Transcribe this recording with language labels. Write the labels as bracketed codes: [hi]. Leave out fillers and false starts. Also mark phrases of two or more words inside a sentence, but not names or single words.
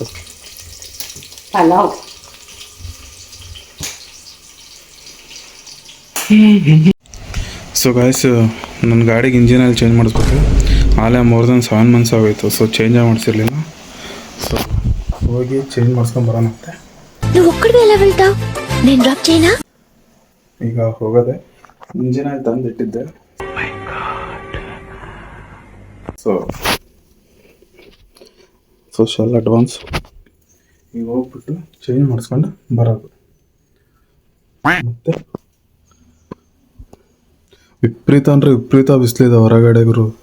[kn] ಪಲಾವ್ [en] So guys [kn] ನನ್ನ ಗಾಡಿಗೆ [en] engine oil change [kn] ಮಾಡಿಸ್ಬೇಕು. ಆಲೇ [en] more than 7 months [kn] ಆಗೋಯ್ತು. ಸೊ ಚೇಂಜ್ ಮಾಡಿಸಿರ್ಲಿಲ್ಲ. ಸೊ ಹೋಗಿ ಚೇಂಜ್ ಮಾಡಿಸ್ಕೊಂಬರೋಣಂತೆ. [te] నువ్వు ఒక్కడివే ఎలా వెళ్తావు? నేను డ్రాప్ చేయనా? [kn] ಈಗ ಹೋಗೋದೆ [en] engine oil [kn] ತಂದು ಇಟ್ಟಿದ್ದೆ. ಸೊ [en] social advance [kn] ಈಗ ಹೋಗ್ಬಿಟ್ಟು ಚೇಂಜ್ ಮಾಡಿಸ್ಕೊಂಡು ಬರೋದು. ಮತ್ತೆ ವಿಪರೀತ ಅಂದರೆ ವಿಪರೀತ ಬಿಸಿಲಿದೆ ಹೊರಗಡೆ ಗುರು.